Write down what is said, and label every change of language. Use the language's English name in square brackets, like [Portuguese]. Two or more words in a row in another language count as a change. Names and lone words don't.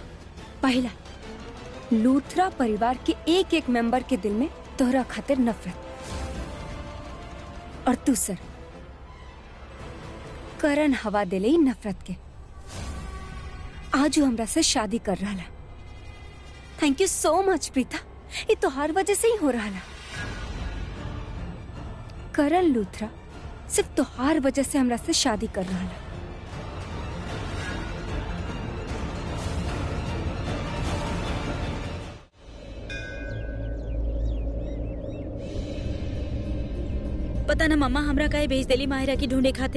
[Bhojpuri] पहला, लूथरा परिवार के एक एक मेंबर के दिल में तोहरा खातिर नफरत। और दूसरा, करण हवा दिले नफरत के। आज वो हमरा से शादी कर रहा। [English] thank you so much [Bhojpuri] प्रीता, ये तो हर वजह से ही हो रहा। करण लूथरा सिर्फ तो हर वजह से हमरा से शादी कर रहा। पता ना मम्मा हमरा काहे भेज देली माहिरा की ढूंढे खातिर।